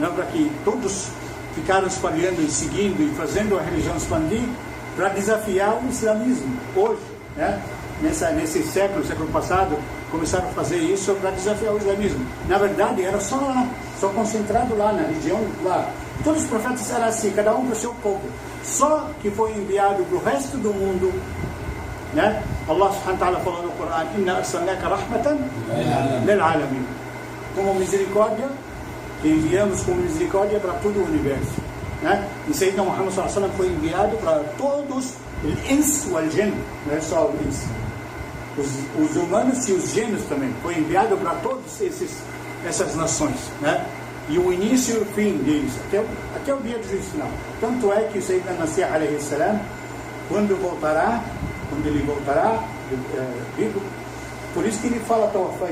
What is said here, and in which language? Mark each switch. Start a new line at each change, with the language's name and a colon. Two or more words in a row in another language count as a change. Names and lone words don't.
Portuguese: não, para que todos ficaram espalhando e seguindo e fazendo a religião expandir, para desafiar o islamismo hoje, né? Nesse século passado, começaram a fazer isso para desafiar o islamismo. Na verdade, era só lá, só concentrado lá na região lá. Todos os profetas eram assim, cada um para o seu povo. Só que foi enviado para o resto do mundo, né? Allah
Arabic: سبحانه وتعالى
Portuguese: falou no Corão:
Arabic: إنا أرسلناك رحمة للعالمين.
Portuguese: Como misericórdia, que enviamos como misericórdia para todo o universo, né? E Sayyidina Muhammad
Arabic: صلى الله عليه وسلم
Portuguese: foi enviado para todos,
Arabic: الإنس والجن,
Portuguese: não é só o ins, os humanos e os gênios também. Foi enviado para todas essas nações, né? E o início e o fim deles, até o dia do juízo final. Tanto é que o Sayyidina Masih
Arabic: عليه السلام,
Portuguese: quando ele voltará vivo, por isso que ele fala Tawafait.